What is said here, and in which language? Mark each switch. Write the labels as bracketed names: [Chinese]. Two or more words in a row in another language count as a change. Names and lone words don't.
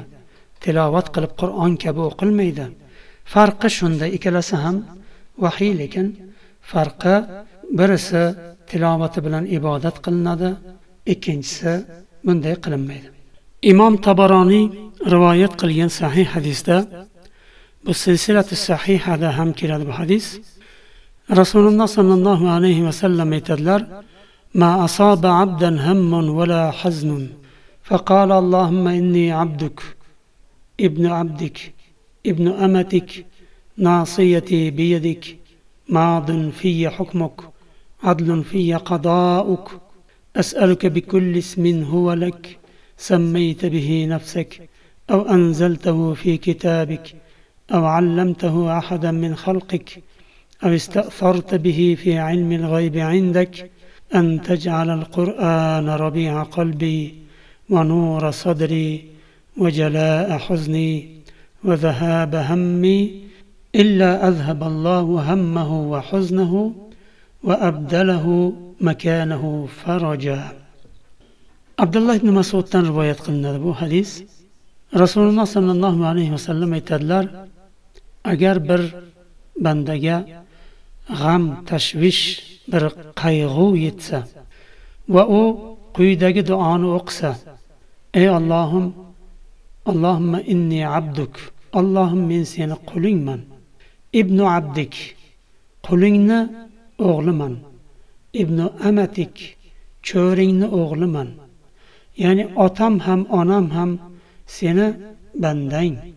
[Uzbek] Tilovat qilib Qur'on kabi o'qilmaydi. Farqi shunda, ikkalasi ham vahiy, lekin farqi birisi tilovati bilan ibodat qilinadi, ikkinchisi bunday qilinmaydi. Imom Tabaroniy rivoyat qilgan sahih hadisda, bu silsilatu sahihada ham keladi bu hadis. Rasululloh [Arabic] صلى الله عليه وسلم [Uzbek] aytadilar: [Arabic] "ما أصاب عبدا هم ولا حزن، فقال اللهم إني عبدك، ابن عبدك, ابن أمتك، ناصيتي بيدك، ماض في حكمك، عدل في قضاؤك، أسألك بكل اسم هو لك, سميت به نفسك أو أنزلته في كتابك أو علمته أحدا من خلقك أو استأثرت به في علم الغيب عندك أن تجعل القرآن ربيع قلبي ونور صدري وجلاء حزني وذهاب همي إلا أذهب الله همه وحزنه وأبدله مكانه فرجا." [Uzbek] Abdullah ibn Mas'uddan rivoyat qilinadi bu hadis. Rasululloh [Arabic] صلى الله عليه وسلم [Uzbek] aytadilar: agar bir bandaga g'am, tashvish, bir qayg'u yetsa va u quyidagi duoni o'qisa: ey Allohim, [Arabic] اللهم إني عبدك, [Uzbek] Allohim men seni qulingman, [Arabic] ابن عبدك, [Uzbek] qulingni o'g'liman, [Arabic] ابن أمتك, [Uzbek] cho'ringni o'g'liman, ya'ni otam ham onam ham seni bandang.